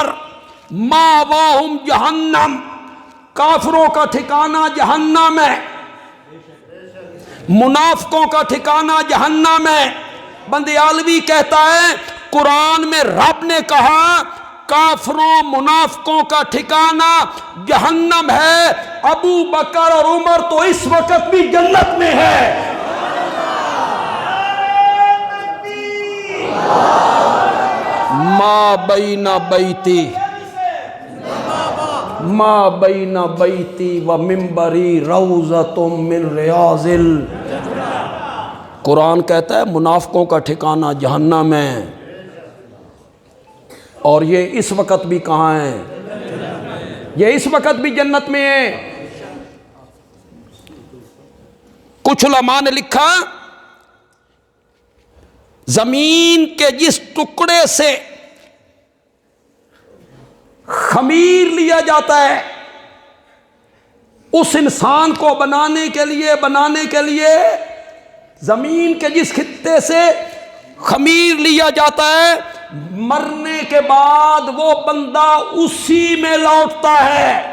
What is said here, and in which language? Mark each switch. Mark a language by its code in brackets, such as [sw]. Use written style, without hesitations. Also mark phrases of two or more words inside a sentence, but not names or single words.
[ar] مأواہم جہنم، [ur] کافروں کا ٹھکانہ جہنم ہے، منافقوں کا ٹھکانہ جہنم ہے۔ بندیالوی کہتا ہے قرآن میں رب نے کہا کافروں منافقوں کا ٹھکانہ جہنم ہے، ابو بکر اور عمر تو اس وقت بھی جنت میں ہے۔ [ar] ما بین بیتی و منبری روضۃ من ریاض [ur] قرآن کہتا ہے منافقوں کا ٹھکانہ جہنم ہے، اور یہ اس وقت بھی کہاں ہے؟ یہ اس وقت بھی جنت میں ہے۔ کچھ علماء نے لکھا زمین کے جس ٹکڑے سے خمیر لیا جاتا ہے اس انسان کو بنانے کے لیے زمین کے جس خطے سے خمیر لیا جاتا ہے، مرنے کے بعد وہ بندہ اسی میں لوٹتا ہے۔